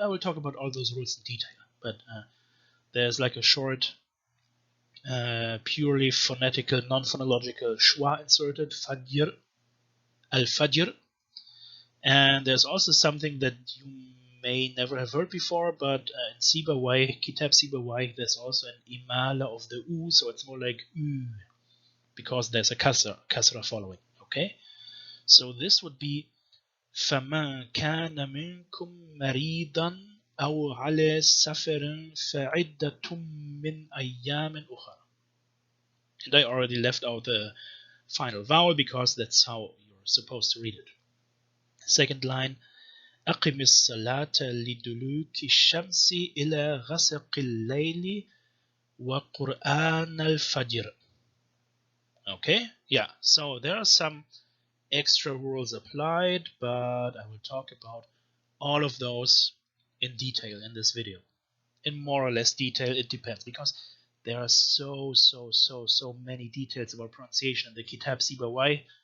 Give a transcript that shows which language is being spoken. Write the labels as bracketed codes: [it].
[en] I will talk about all those rules in detail, but there's like a short, purely phonetical, non-phonological schwa inserted, fajr, al-fajr. And there's also something that you may never have heard before, but in Sibawayh, Kitab Sibawayh, there's also an imala of the u, so it's more like u. because there's a kasra following. Okay, so this would be [ar] فَمَنْ كَانَ مِنْكُمْ مَرِيضًا أَوْ عَلَى سَفَرٍ فَعِدَّةٌ مِّنْ أَيَّامٍ أُخَرَ. [en] And I already left out the final vowel because that's how you're supposed to read it. Second line, [ar] أقم الصلاة لدلوك الشمس إلى غسق الليل وقرآن الفجر. [en] Okay, yeah, so there are some extra rules applied, but I will talk about all of those in detail in this video. In more or less detail, it depends, because there are so many details about pronunciation in the Kitab Sibawayh.